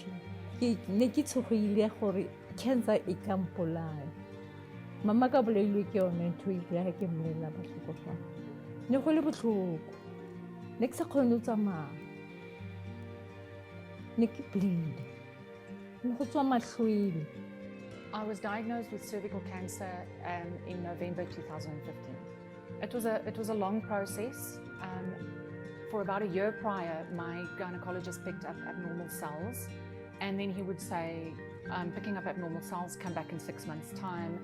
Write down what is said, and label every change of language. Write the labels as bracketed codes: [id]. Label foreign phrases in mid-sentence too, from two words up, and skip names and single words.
[tn] Ne ke tshogile gore cancer e ka mpolaya. Mama ka boleilwe ke yone ntho e ya ke mmolela ba tlhokofa. Ne go le botlhoko. Ne ke sa kgone go tsamaya. Ne ke bleed. Ne go tswa mahlwele. [en] I was diagnosed with cervical cancer in November 2015. It was a long process. For about a year prior, my gynecologist picked up abnormal cells, and then he would say, I'm picking up abnormal cells, come back in 6 months' time.